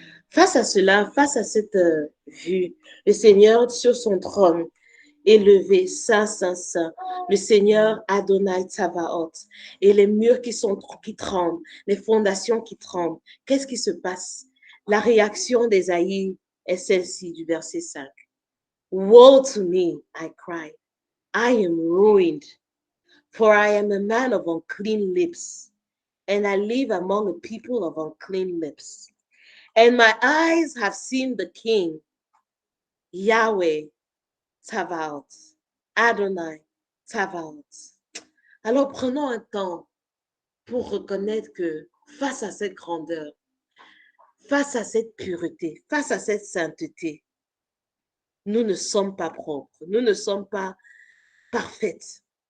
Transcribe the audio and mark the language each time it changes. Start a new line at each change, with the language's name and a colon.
French: Face à cela, face à cette vue, le Seigneur sur son trône, élevé, saint, saint, saint, le Seigneur Adonai Tsabaoth, et les murs qui tremblent, les fondations qui tremblent. Qu'est-ce qui se passe? La réaction d'Ésaïe est celle-ci du verset 5.
English: Woe to me, I cried. I am ruined, for I am a man of unclean lips, and I live among a people of unclean lips. And my eyes have seen the King, Yahweh Tavaoth, Adonai Tavaoth.
French: Alors prenons un temps pour reconnaître que face à cette grandeur, face à cette pureté, face à cette sainteté, nous ne sommes pas propres, nous ne sommes pas parfaites.